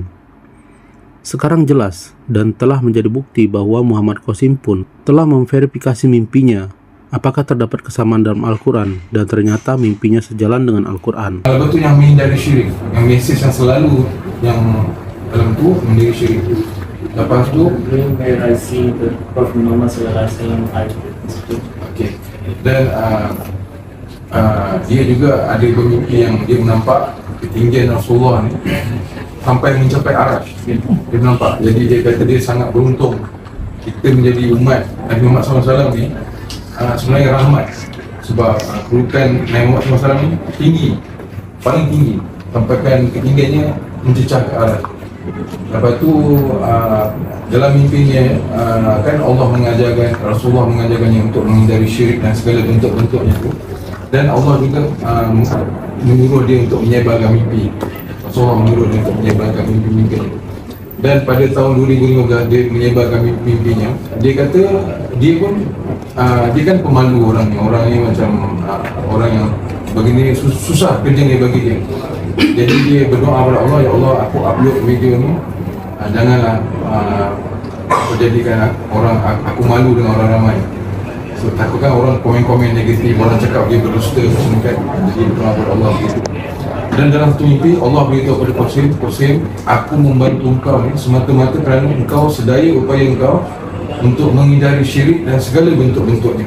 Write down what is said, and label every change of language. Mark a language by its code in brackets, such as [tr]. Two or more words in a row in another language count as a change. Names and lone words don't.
[id] Sekarang jelas dan telah menjadi bukti bahwa Muhammad Qasim pun telah memverifikasi mimpinya apakah terdapat kesamaan dalam Al-Quran, dan ternyata mimpinya sejalan dengan Al-Quran. [ms] Kalau itu yang menghindari syirik, yang mesej yang selalu yang dalam tu menghindari syirik. Lepas tu [en] dream where I see the Prophet Muhammad [ar] صلى الله عليه وسلم [ms] okay. Dan dia juga ada bermimpi yang dia menampak ketinggian Rasulullah ni sampai mencapai arash. Dia nampak. Jadi dia kata dia sangat beruntung kita menjadi umat Nabi Muhammad SAW ni sebenarnya rahmat, sebab kedudukan Nabi Muhammad SAW ni tinggi, paling tinggi, sampaikan ketinggiannya mencecah ke arash. Lepas tu dalam mimpinya kan Allah mengajarkan, Rasulullah mengajarkannya untuk menghindari syirik dan segala bentuk-bentuknya tu, dan Allah juga menyuruh dia untuk menyebarkan mimpi. Rasulullah menyuruh dia untuk menyebarkan mimpi-mimpinya. Dan pada tahun 2015 dia menyebarkan mimpinya. Dia kata dia pun dia kan pemalu orangnya macam orang yang begini susah kerjanya bagi dia. Jadi dia berdoa kepada Allah, ya Allah, aku upload video ni, janganlah menjadikan aku malu dengan orang ramai. So takutkan orang komen-komen negatif, orang cakap dia berdusta semua kan. Jadi berdoa kepada Allah gitu. Dan dalam satu mimpi Allah beritahu kepada Qasim, aku membantu engkau ni semata-mata kerana engkau sedaya upaya engkau untuk menghindari syirik dan segala bentuk-bentuknya.